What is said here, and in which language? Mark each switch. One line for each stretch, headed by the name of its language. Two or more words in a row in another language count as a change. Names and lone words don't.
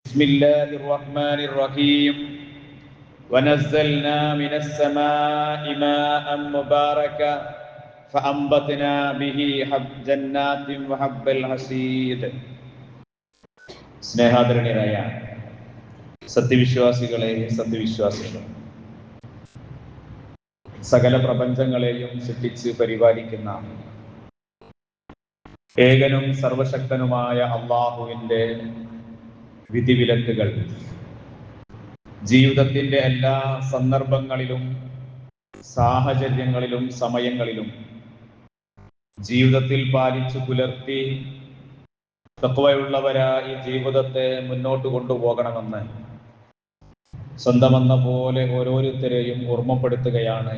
Arabic: بسم الله الرحمن الرحيم ونزلنا من السماء ماء مباركا فأنبتنا به جنات وحب الحصيد.
Malayalam: സ്നേഹാദരണീയരായ സത്യവിശ്വാസികളെ, സത്യവിശ്വാസികളെ, സകല പ്രപഞ്ചങ്ങളെയും സൃഷ്ടിച്ച് പരിപാലിക്കുന്ന ഏകനും സർവശക്തനുമായ അല്ലാഹുവിൻ്റെ വിധിവിലക്കുകൾ ജീവിതത്തിന്റെ എല്ലാ സന്ദർഭങ്ങളിലും സാഹചര്യങ്ങളിലും സമയങ്ങളിലും ജീവിതത്തിൽ പാലിച്ചു പുലർത്തി തഖ്വയുള്ളവരായി ജീവിതത്തെ മുന്നോട്ട് കൊണ്ടുപോകണമെന്ന് സ്വന്തമെന്ന പോലെ ഓരോരുത്തരെയും ഓർമ്മപ്പെടുത്തുകയാണ്.